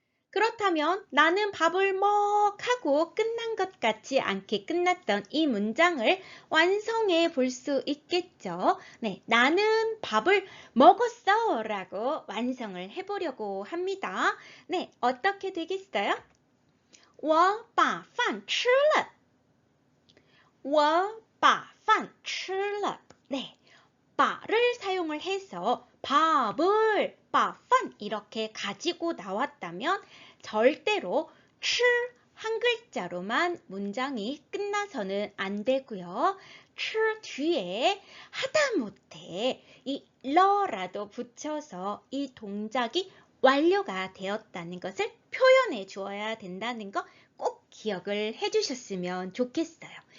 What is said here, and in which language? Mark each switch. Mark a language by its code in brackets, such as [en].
[ko] 그렇다면 나는 밥을 하고 끝난 것 같지 않게 끝났던 이 문장을 완성해 볼 수 있겠죠. 나는 밥을 먹었어 라고 완성을 해보려고 합니다. 어떻게 되겠어요? [zh] 我把饭吃了我把饭吃了把를 [ko] 사용을 해서 밥을, 把饭 이렇게 가지고 나왔다면 절대로 吃 한 글자로만 문장이 끝나서는 안 되고요. 吃 뒤에 하다못해 이 러라도 붙여서 이 동작이 완료가 되었다는 것을 표현해 주어야 된다는 거 꼭 기억을 해 주셨으면 좋겠어요.